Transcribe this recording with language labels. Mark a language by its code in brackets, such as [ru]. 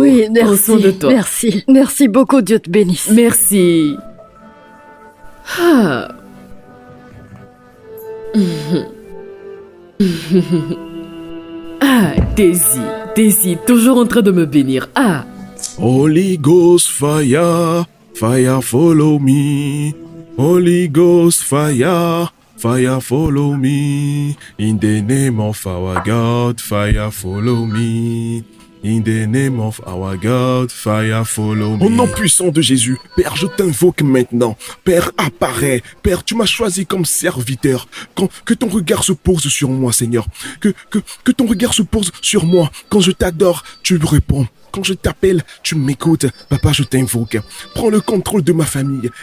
[fr] Oui, Prends merci. soin de toi. Merci. Merci beaucoup, Dieu te bénisse. Merci. Ah. Ah, Daisy, toujours en train de me bénir. Ah. [en] Holy Ghost fire, fire follow me. Holy Ghost fire, fire follow me. In the name of our God, fire follow me. In the name of our God, fire follow me. [fr] Au nom puissant de Jésus, Père, je t'invoque maintenant. Père, apparaît. Père, tu m'as choisi comme serviteur. Que ton regard se pose sur moi, Seigneur. Que ton regard se pose sur moi. Quand je t'adore, tu me réponds. Quand je t'appelle, tu m'écoutes. Papa, je t'invoque. Prends le contrôle de ma famille.